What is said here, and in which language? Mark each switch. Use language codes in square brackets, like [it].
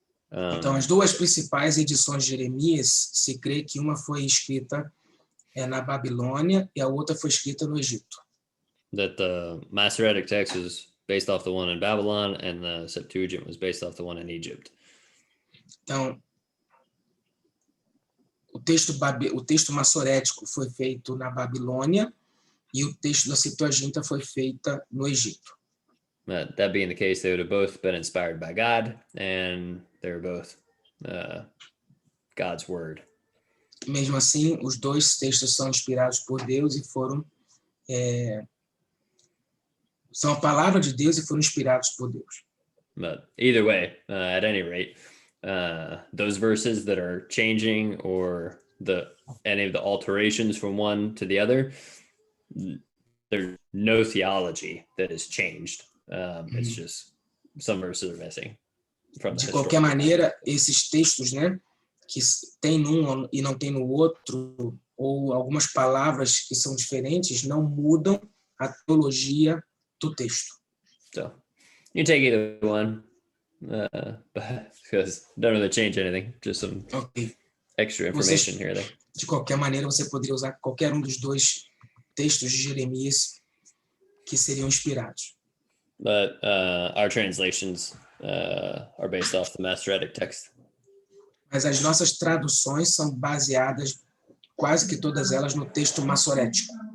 [pt] Então, as duas principais edições de Jeremias, se crê que uma foi escrita na Babilônia e a outra foi escrita no Egito. [en] That the Masoretic text is based off the one in Babylon, and the Septuagint was based off the one in Egypt. [pt] Então, o texto massorético foi feito na Babilônia e o texto da Septuaginta foi feita no Egito. [en] That being the case, they would have both been inspired by God, and they were both God's word. [pt] Mesmo assim, os dois textos são inspirados por Deus e são a palavra de Deus e foram inspirados por Deus. [en] But either way, at any rate, those verses that are changing or any of the alterations from one to the other, there's no theology that is changed. It's just some verses are missing from the [pt] De qualquer maneira, esses textos, né, que tem num e não tem no outro, ou algumas palavras que são diferentes, não mudam a teologia do texto. [en] So you take either one, because it doesn't really change anything, just some extra information here. [pt] De qualquer maneira, você poderia usar qualquer um dos dois textos de Jeremias que seriam inspirados. [en] But our translations are based off the Masoretic text. [pt] Mas as nossas traduções são baseadas, quase que todas elas, no texto massorético.